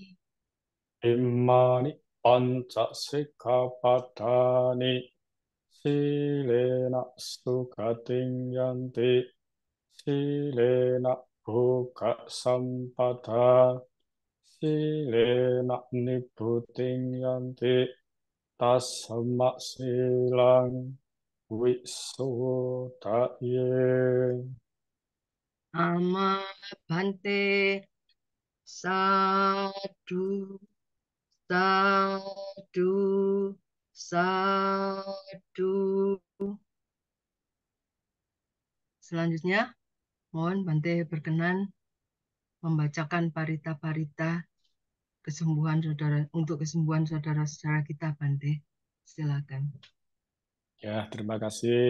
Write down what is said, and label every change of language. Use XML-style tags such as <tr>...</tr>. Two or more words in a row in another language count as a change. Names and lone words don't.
<pi>Imani panca sikkhapadani silena sukating yanti silena bhuka sampada silena nibbuting yanti tasma silang wisudaye. Ama Bhante Sadhu Sadhu Sadhu.</pi> <id>Selanjutnya, mohon Bante berkenan membacakan parita-parita kesembuhan saudara untuk kesembuhan saudara-saudara kita, Bante. Silakan. Ya, terima kasih.</id>